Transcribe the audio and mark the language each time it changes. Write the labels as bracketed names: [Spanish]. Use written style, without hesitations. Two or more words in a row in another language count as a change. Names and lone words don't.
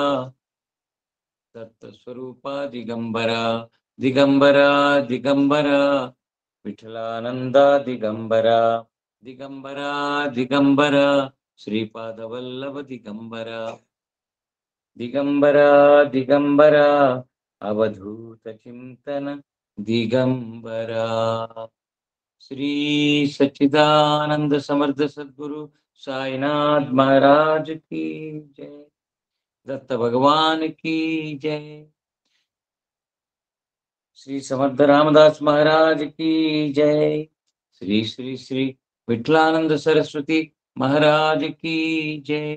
[Sanskrit] దత్తస్వరూప దిగంబర దిగంబర దిగంబర విఠలానంద దిగంబర దిగంబర దిగంబర శ్రీపాదవల్లభ దిగంబర దిగంబర దిగంబర అవధూత చింతన దిగంబర. [Hindi] శ్రీ సచ్చిదానంద సమర్థ సద్గురు సాయినాథ్ महाराज की जय. दत्त भगवान की जय. श्री समर्थ रामदास महाराज की जय. श्री श्री श्री विठलानंद सरस्वती महाराज की जय.